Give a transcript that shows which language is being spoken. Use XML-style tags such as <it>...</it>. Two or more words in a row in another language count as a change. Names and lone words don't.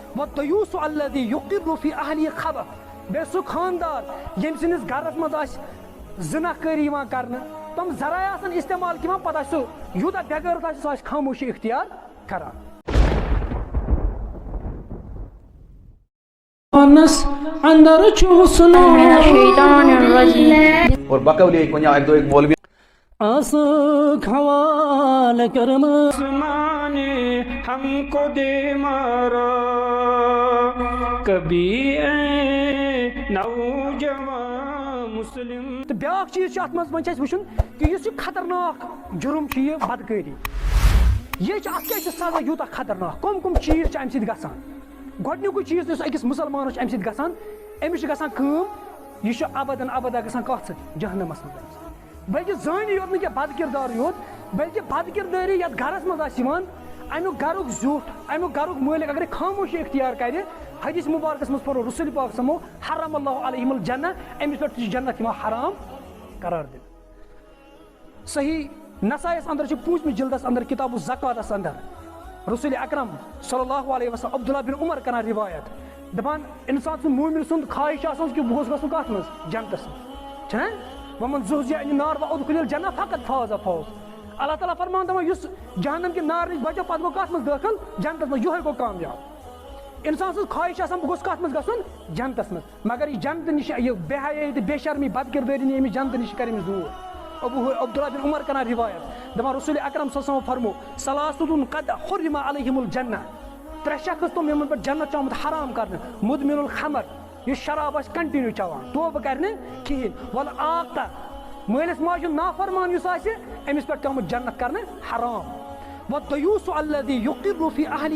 <ar>والدیوس الذی یقر فی اہلہ خبث</ar> <ks>بے سُہ خاندار ییٚمہِ سٕنٛدِس گرس منٛز آسہِ زنا کٲری یِوان کرنہٕ تِم ذرایع آسن استعمال کِوان پتہٕ آسہِ سُہ یوٗتاہ بےغٲرت آسہِ سُہ آسہِ خاموشی اختیار کران اندر</ks> <ur>اور بقولی ایک مولوی آسک حوال کرم آسمانے ہم کو دے مارا کبھی اے نوجوان مسلم</ur> <ks>تو بیاکھ چیز ات مز وچ وچھن کہ اس خطرناک جرم چھ یہ بدکاری یہ ات کیا سزا یوتاہ خطرناک کم کم چیز ام سۭتۍ گژھان گۄڈنیُکُے چیز یُس أکِس مُسلمانس ام سۭتۍ گژھان أمِس چھِ گژھان کٲم یہ چھُ ابدن ابدا گژھان کتھ سۭتۍ جہنمس منٛز بلکہ زٲنی یوت نہٕ کینٛہہ بد کردار یوت بلکہ بد کردٲری یتھ گرس منٛز آسہِ یِوان امیُک گرُک زیُٹھ امیُک گرُک مٲلک اگر خاموشی اختیار کرِ حدیث مبارکس منٛز پرو رسول پاک</ks> <ar>سمو حرم اللہ علیہم الجنہ</ar> <ks>أمِس پٮ۪ٹھ چھِ جنت یِوان حرام قرار دِنہٕ صحیح نسائیس اندر چھُ 5مہِ جلدس اندر کتاب الزکاتس اندر رسول اکرم صلی اللہ علیہ وسلم عبداللہ بن عمر کران روایت دپان انسان سُنٛد مومن سُنٛد خواہش آسان کہ بہٕ گوٚژھ گژھُن کتھ منٛز جنتس منٛز چھُنہ</ks> <ar>ومن زحزح عن النار وادخل الجنہ</ar> <ks>فقط فاز فوز اللہ تعالیٰ فرمان دپان یُس جہنم کہ نار نش بچو پتہٕ گوٚو کتھ منٛز دٲخل جنتس منٛز یہے گوٚو کامیاب انسان سٕنٛز خواہش آسان بہٕ گوٚژھ کتھ منٛز گژھُن جنتس منٛز مگر یہ جنت نش یہ بے حیٲیی تہٕ بے شرمی بد کردٲری نی أمِس جنت نش کر أمِس دوٗر عبداللہ بن عمر کران روایت دپان رسول اکرم صلی اللہ علیہ وسلم فرمو</ks> <ar>ثلاثۃ قد حرم علیہم الجنہ</ar> <ks>ترٛےٚ شخص تم یمن پٮ۪ٹھ جنت چھُ آمُت حرام کرنہٕ</ks> <ar>مدمن الخمر</ar> <ks>یُس شراب آسہِ کنٹِنیو چٮ۪وان توبہٕ کرِ نہٕ کہیٖنۍ ول آقا مٲلِس ماجہِ ہُنٛد نافرمان یُس آسہِ أمِس پٮ۪ٹھ چھُ آمُت جنت کرنہٕ حرام</ks> <ar>والدیوس الذی یقر فی اہلہ</ar>